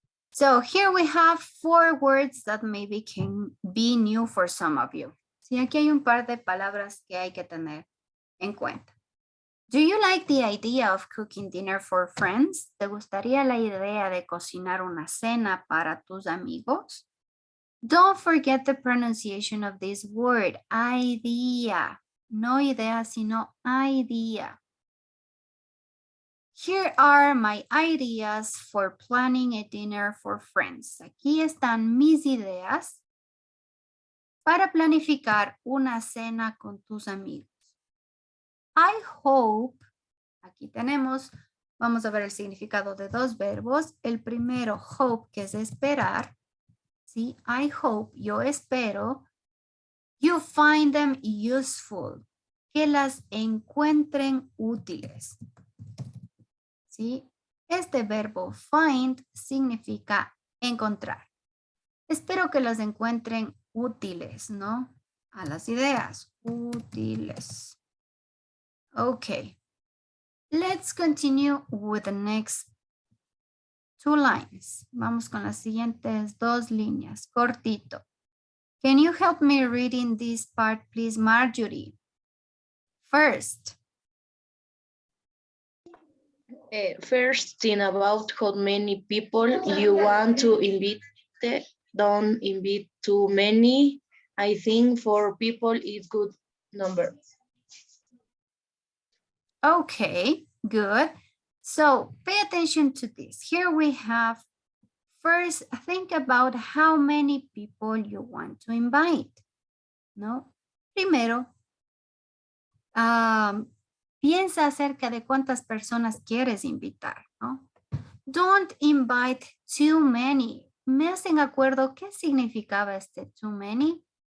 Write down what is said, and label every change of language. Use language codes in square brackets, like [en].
[en] So here we have 4 words that maybe can be new for some of you. [es] Sí, aquí hay un par de palabras que hay que tener en cuenta. [en] Do you like the idea of cooking dinner for friends? [es] ¿Te gustaría la idea de cocinar una cena para tus amigos? [en] Don't forget the pronunciation of this word, idea. [es] No idea, sino idea. [en] Here are my ideas for planning a dinner for friends. [es] Aquí están mis ideas para planificar una cena con tus amigos. [en] I hope, [es] aquí tenemos, vamos a ver el significado de 2 verbos. El primero, hope, que es esperar. ¿Sí? [en] I hope, [es] yo espero. [en] You find them useful, [es] que las encuentren útiles. ¿Sí? Este verbo find significa encontrar. Espero que las encuentren útiles, ¿no? A las ideas, útiles. Okay. [en] Let's continue with the next 2 lines. [es] Vamos con las siguientes 2 líneas, cortito. [en] Can you help me reading this part, please, Marjorie? First. First, think about how many people you want to invite. Don't invite too many. I think 4 people is good number. Okay, good. So pay attention to this. Here we have, first, think about how many people you want to invite. [es] ¿No? Primero, piensa acerca de cuántas personas quieres invitar, ¿no? [en] Don't invite too many. [es] ¿Me hacen acuerdo qué significaba este too many?